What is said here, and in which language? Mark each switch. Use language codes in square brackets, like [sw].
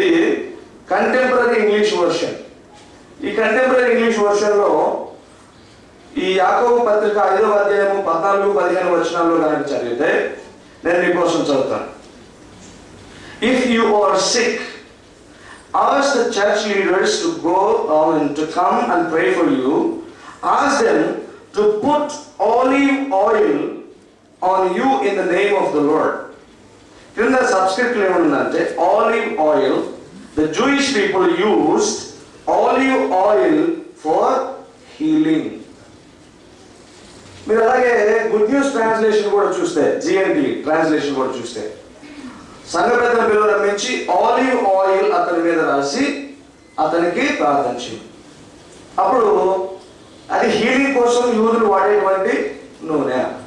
[te] ఇది contemporary English version. ఈ contemporary English వర్షన్లో ఈ యాకోబు పత్రిక 5వ అధ్యాయము 14-15 వచనాల్లో కనుక చదివితే, నేను మీకోసం చదువుతాను. [en] If you are sick, ask the church leaders to go and to come and pray for you. Ask them to put olive oil on you in the name of the Lord. In the subscript ఏమన్నదంటే, olive oil, the Jewish people used olive oil for healing. [te] మీరు అలాగే good news translation కూడా చూస్తే, GNT translation కూడా చూస్తే, సంఘ పెద్దల పిల్లలు రమ్మించి olive oil అతని మీద రాసి అతనికి ప్రార్థన చేయి. అప్పుడు అది హీలింగ్ కోసం యూదులు వాడేటువంటి నూనె.